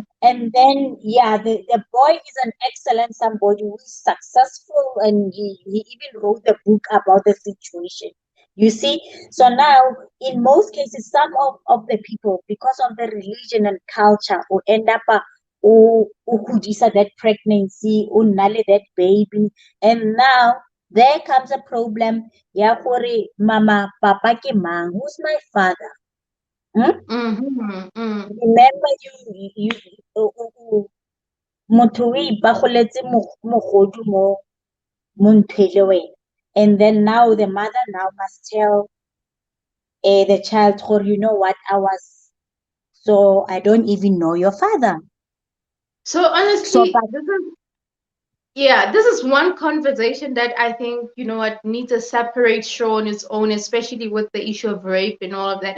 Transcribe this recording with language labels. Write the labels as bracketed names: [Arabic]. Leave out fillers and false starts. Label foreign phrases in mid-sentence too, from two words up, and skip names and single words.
[English] yeah, the boy is an excellent somebody who is successful, and he even wrote the book about the situation. You see, so now in most cases, some of the people, because of the religion and culture, will end up who that pregnancy, who that baby, and now there comes a problem. [Northern Sotho] Ya gore mama, papa ke mang? [English] Who's my father? Hmm? Mhm. Mm. [Northern Sotho] Remember motho o ipagoletse mogodu mo ntho e le wena. [English] And then now the mother now must tell the child, or you know what, so I don't even know your father. So So, honestly, but this is one conversation that I think, what, needs a separate show on its own, especially with the issue of rape and all of that.